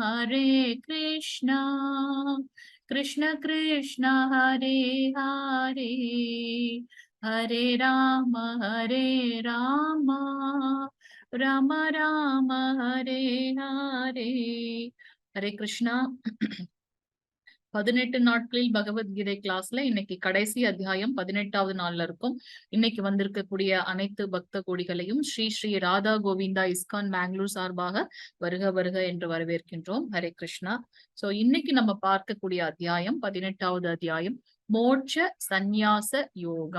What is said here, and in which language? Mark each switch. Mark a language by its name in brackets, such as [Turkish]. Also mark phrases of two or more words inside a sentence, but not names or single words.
[Sanskrit] कृष्ण कृष्ण हरे हरे हरे राम राम राम हरे हरे हरे कृष्णा [Tamil] 18 நாட்களில் பகவத்கீதை கிளாஸ்ல இன்னைக்கு கடைசி அத்தியாயம் 18வது நாள்ல இருக்கும். இன்னைக்கு வந்திருக்கக்கூடிய அனைத்து பக்த கோடிகளையும் ஸ்ரீ ஸ்ரீ ராதா கோவிந்தா இஸ்கான் பெங்களூர் சார்பாக வருக வருக என்று வரவேற்கின்றோம். ஹரே கிருஷ்ணா. சோ இன்னைக்கு நம்ம பார்க்கக்கூடிய அத்தியாயம் 18வது அத்தியாயம் மோட்ச சந்நியாச யோகம்.